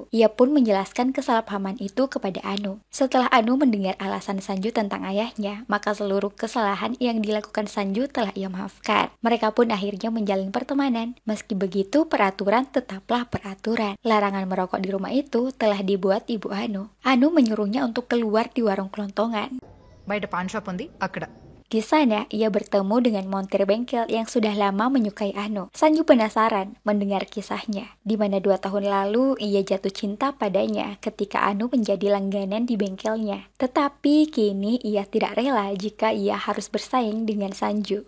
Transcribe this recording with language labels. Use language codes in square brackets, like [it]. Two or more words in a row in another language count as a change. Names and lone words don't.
[id] Ia pun menjelaskan kesalahpahaman itu kepada Anu. Setelah Anu mendengar alasan Sanju tentang ayahnya, maka seluruh kesalahan yang dilakukan Sanju telah ia maafkan. Mereka pun akhirnya menjalin pertemanan. Meski begitu, peraturan tetaplah peraturan. Larangan merokok di rumah itu telah dibuat ibu Anu. Anu menyuruhnya untuk keluar di warung kelontongan. [te] బయట [en] pan shop [te] ఉంది అక్కడ. [id] Di sana, ia bertemu dengan montir bengkel yang sudah lama menyukai Anu. Sanju penasaran mendengar kisahnya, di mana 2 tahun lalu ia jatuh cinta padanya ketika Anu menjadi langganan di bengkelnya. Tetapi kini ia tidak rela jika ia harus bersaing dengan Sanju.